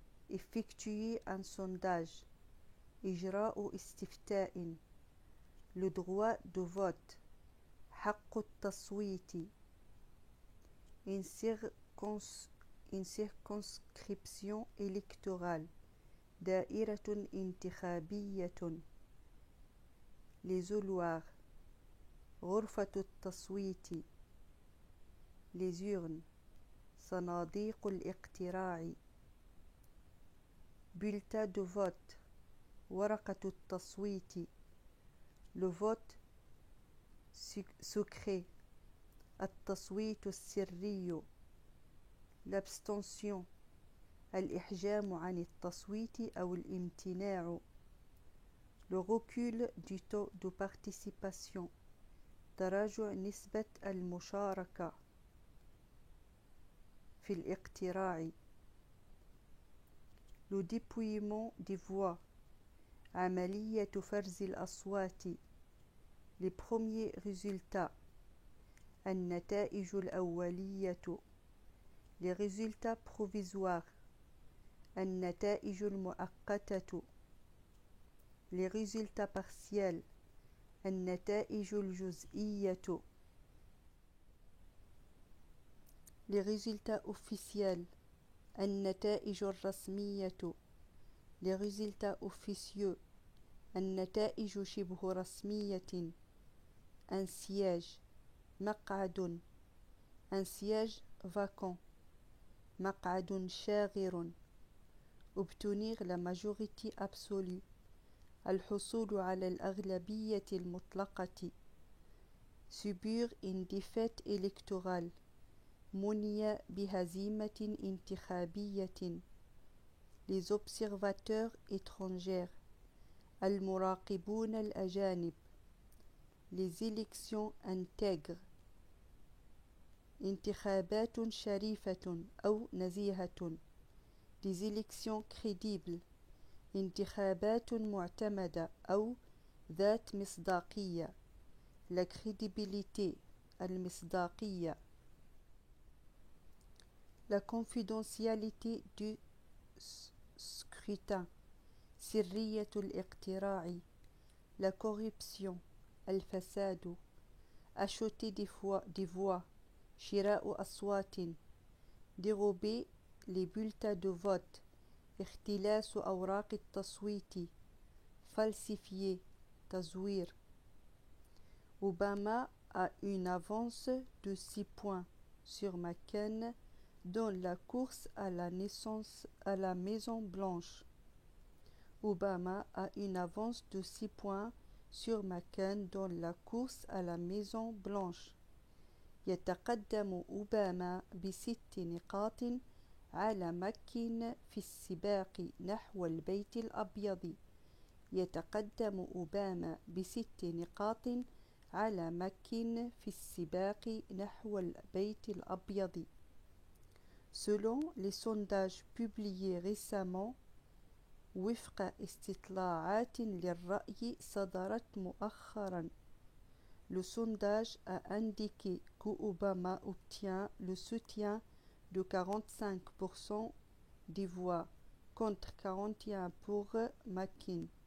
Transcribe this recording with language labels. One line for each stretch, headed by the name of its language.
French: Effectuer un sondage,
Arabic: إجراء استفتاء.
French: Le droit de vote,
Arabic: حق التصويت.
French: Une circonscription électorale,
Arabic: دائرة انتخابية.
French: Les couloirs,
Arabic: غرفة التصويت.
French: Les urnes,
Arabic: صناديق الاقتراع.
French: Bulletin de vote,
Arabic: ورقة التصويت.
French: Le vote secret,
Arabic: التصويت السري.
French: L'abstention,
Arabic: الإحجام عن التصويت أو الامتناع.
French: Le recul du taux de participation,
Arabic: تراجع نسبة المشاركة في الاقتراع.
French: Le dépouillement des voix,
Arabic: عملية فرز الأصوات.
French: Les premiers résultats,
Arabic: النتائج الأولية.
French: Les résultats provisoires,
Arabic: النتائج المؤقتة.
French: Les résultats partiels,
Arabic: النتائج الجزئية.
French: Les résultats officiels,
Arabic: النتائج الرسمية.
French: Les résultats officieux,
Arabic: النتائج شبه رسمية.
French: Un siège,
Arabic: مقعد.
French: Un siège vacant,
Arabic: مقعد شاغر.
French: obtenir la majorité absolue.
Arabic: الحصول على الأغلبية المطلقة.
French: subir une défaite électorale.
Arabic: مني بهزيمة انتخابية.
French: les observateurs étrangers.
Arabic: المراقبون الأجانب.
French: les élections intègres.
Arabic: انتخابات شريفة أو نزيهة.
French: des élections crédibles.
Arabic: انتخابات معتمدة أو ذات مصداقية.
French: la crédibilité
Arabic: المصداقية.
French: la confidentialité du scrutin
Arabic: سرية الاقتراع.
French: la corruption
Arabic: الفساد.
French: acheter des voix
Arabic: شراء أصوات.
French: dérober les bulletins de vote
Arabic: اختلاس أوراق التصويت.
French: falsifier
Arabic: تزوير.
French: Obama a une avance de 6 points sur McCain dans la course à la naissance à la Maison Blanche. Obama a une avance de 6 points sur McCain dans la course à la Maison Blanche.
Arabic: يتقدم أوباما ب6 نقاط على مكين في السباق نحو البيت الأبيض. يتقدم أوباما ب6 نقاط على مكين في السباق نحو البيت الأبيض.
French: Selon les sondages publiés récemment
Arabic: وفق استطلاعات للرأي صدرت مؤخرا.
French: Le sondage a indiqué qu'Obama obtient le soutien de 45% des voix contre 41% pour McCain.